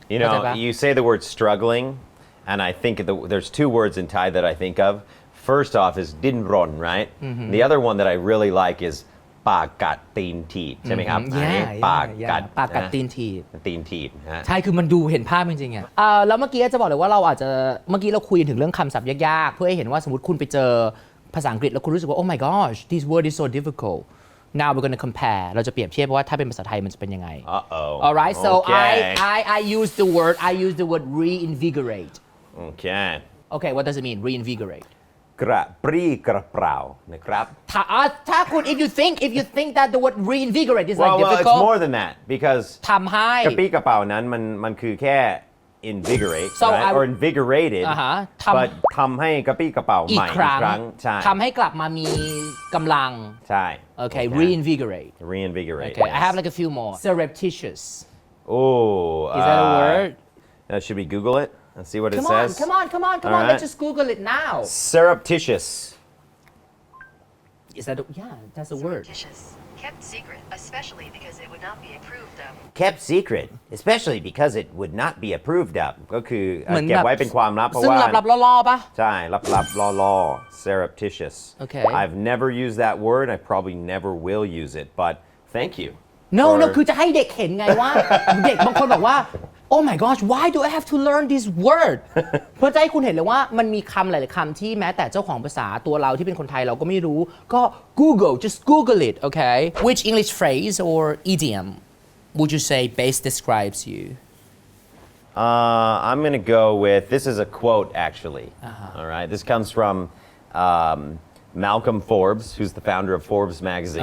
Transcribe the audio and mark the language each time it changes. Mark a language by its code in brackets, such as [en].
[en] You know you say the word struggling and I think there's two words in Thai that I think of first off is [th] din ron [en] right the other one that I really like is [th] ปากกัดตีนถีบใช่ไหมครับปากกัดตีนถีบ ใช่คือมันดูเห็นภาพจริงๆอ่ะแล้วเมื่อกี้จะบอกเลยว่าเราอาจจะเมื่อกี้เราคุยถึงเรื่องคำศัพท์ยากๆเพื่อให้เห็นว่าสมมติคุณไปเจอภาษาอังกฤษแล้วคุณรู้สึกว่า [en] oh my gosh this word is so difficult now we're going to compare [th] เราจะเปรียบเทียบว่าถ้าเป็นภาษาไทยมันจะเป็นยังไง [en] alright so I use the word reinvigorate okay what does it mean reinvigorate [th] กระปรี้กระเปร่านะครับ ถ้าคุณ [en] if you think that the word reinvigorate is like difficult it's more than that because [th] ทำให้ กระปรี้กระเปร่านั้นมันคือแค่ invigorate [en] so right? or invigorated but [th] ทำให้กระปรี้กระเปร่าใหม่อีกครั้งใช่ ทำให้กลับมามีกำลัง ใช่ [en] okay reinvigorate okay I have like a few more surreptitious oh is that a word should we Google it Let's see what it says. Come on. Let's just Google it now. Surreptitious. Is that that's a word. Kept secret, especially because it would not be approved of. Kept secret, especially because it would not be approved of. [th] ก็คือเก็บไว้เป็นความลับเพราะว่า ซึ่งลับๆล่อๆป่ะ ใช่ลับๆล่อๆ surreptitious. [en] Okay. I've never used that word. I probably never will use it, but thank you. [th] No คือจะให้เด็กเห็นไงว่าเด็กบางคนบอกว่า [en] Oh my gosh why do I have to learn this word [th] เพื่อจะให้คุณเห็นเลยว่ามันมีคำหลายๆคำที่แม้แต่เจ้าของภาษาตัวเราที่เป็นคนไทยเราก็ไม่รู้ก็ [en] just Google it okay which English phrase or idiom would you say best describes you I'm gonna go with this is a quote actually all right this comes from Malcolm Forbes who's the founder of Forbes magazine